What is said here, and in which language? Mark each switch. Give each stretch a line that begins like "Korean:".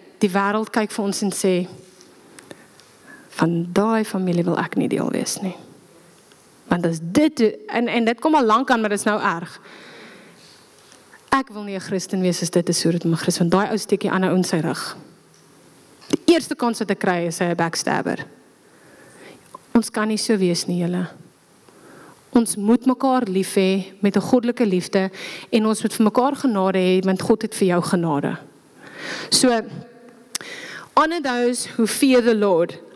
Afrikaans: Die wêreld kyk vir ons en sê, van daai familie wil ek nie deel wees nie. Want as dit, en dit kom al lank aan, maar dit is nou erg. Ek wil nie 'n Christen wees as dit is so dit my Christen, want daai ou steek die ander ou in sy rug. Die eerste kans wat ek kry is 'n backstabber. Ons kan nie so wees nie, julle. Ons moet mekaar lief hê met 'n goddelike liefde en ons moet vir mekaar genade hê want God het vir jou genade.
English: So, honor those who fear the Lord.